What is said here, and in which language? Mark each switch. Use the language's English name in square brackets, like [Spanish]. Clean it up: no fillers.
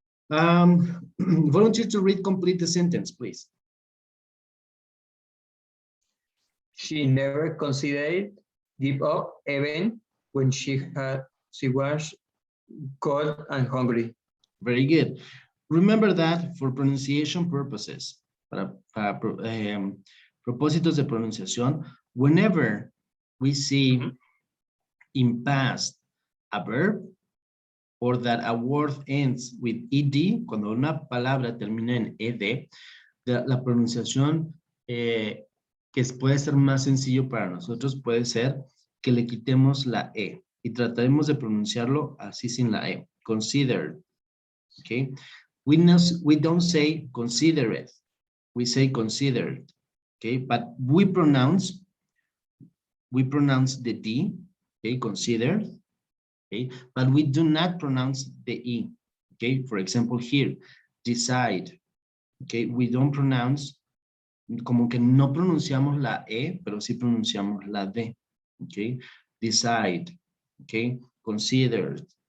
[English] Volunteer to read complete the sentence, please. She never considered give up even when she was cold and hungry. Very good. Remember that for pronunciation purposes, [Spanish] para propósitos de pronunciación, [English] whenever we see in past a verb or that a word ends with ed, [Spanish] cuando una palabra termina en ed, la pronunciación que puede ser más sencillo para nosotros puede ser que le quitemos la e y trataremos de pronunciarlo así sin la e. [English] Considered. Okay. We don't say considerate. We say considered. Okay, but we pronounce the D, okay, considered, okay, but we do not pronounce the E, okay, for example here, decide, okay, we don't pronounce, [Spanish] como que no pronunciamos la E, pero sí pronunciamos la D, [English] okay, decide, okay, considered,